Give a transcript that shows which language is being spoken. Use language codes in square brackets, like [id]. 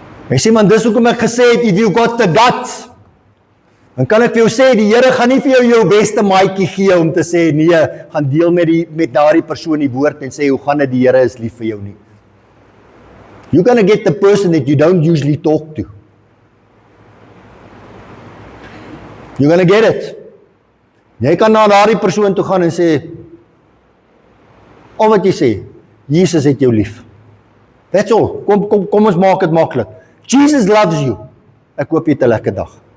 [af] Jy sê, man, dis hoekom ek gesê het, [en] if you got the guts, [af] dan kan ek vir jou sê, die Here gaan nie vir jou beste maatjie gee om te sê, nee, gaan deel met daardie persoon die woord en sê, hoe gaan dit, die Here is lief vir jou nie. [en] You're gonna get the person that you don't usually talk to. You're gonna get it. [af] Jy kan na daardie persoon toe gaan en sê, al wat jy sê, Jesus het jou lief. [en] That's all. [af] Kom ons maak dit maklik. [en] Jesus loves you. [af] Ek hoop jy het 'n lekker dag.